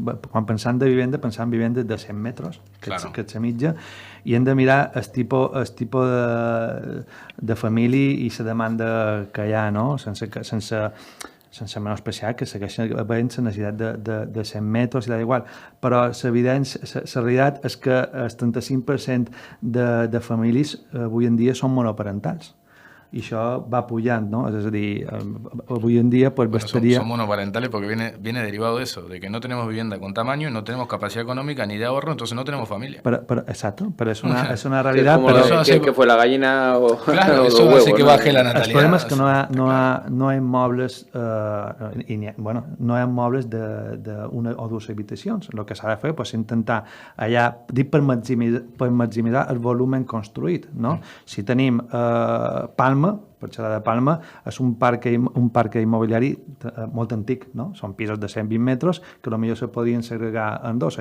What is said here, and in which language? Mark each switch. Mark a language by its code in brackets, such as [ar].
[ca] Quan pensam en vivendes de 100 metres, que és la mitja, i hem de mirar el tipus de família i la demanda que hi ha, no? Sense menospreciar que segueixen havent la necessitat de 100 metres i tal igual, però la realitat és que el 35% de famílies avui en dia són monoparentals. [es] Y eso va pujando, ¿no? Es decir, hoy en día pues bastaría... Son monoparentales porque viene derivado de eso, de que no tenemos vivienda con tamaño y no tenemos capacidad económica ni de ahorro, entonces no tenemos familia. Exacto, pero es una realidad. Que fue la gallina o claro, eso huevos, hace que baje la natalidad. El problema es que no hay muebles, no hay muebles de una o dos habitacions. [ca] El que s'ha de fer és intentar allà, per maximitzar el volumen construït, no? Si tenim Palma, per xerrar de Palma, és un parc immobiliari molt antic, no? Són pisos de 120 metres que potser se podien segregar en dos.